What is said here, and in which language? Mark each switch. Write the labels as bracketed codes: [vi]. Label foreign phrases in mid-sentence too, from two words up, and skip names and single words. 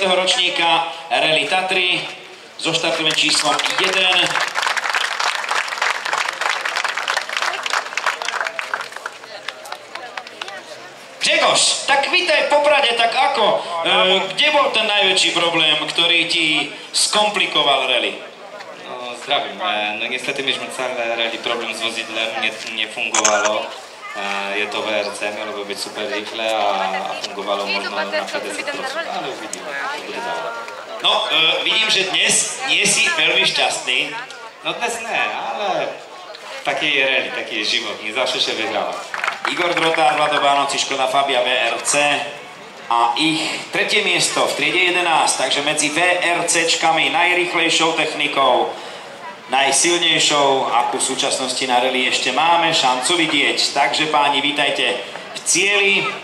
[sk] ročníka Rally Tatry so štartovým číslom 1. Grzegorz, tak vítaj v Poprade, tak ako? Kde bol ten najväčší problém, ktorý ti skomplikoval rally? No, zdravím. [pl] No niestety mieliśmy cały rally problem z wozidłem, nie fungowało. [sk] Je to [pl] VRC, miało być super rifle, a fungowało można na PDC prosto, [sk] ale uvidíme, to bude dále. No, vidím, že dnes nie si veľmi šťastný. No dnes ne, ale taký je rally, taký je život, [pl] nie zawsze się wygrywa. [sk] Igor Drotár, Vlado Vánoci, Škoda Fabia VRC a ich tretie miesto v triede 11, takže medzi VRCčkami najrýchlejšou technikou, najsilnejšou, akú v súčasnosti na rally ešte máme šancu vidieť. Takže páni, vítajte v cieli.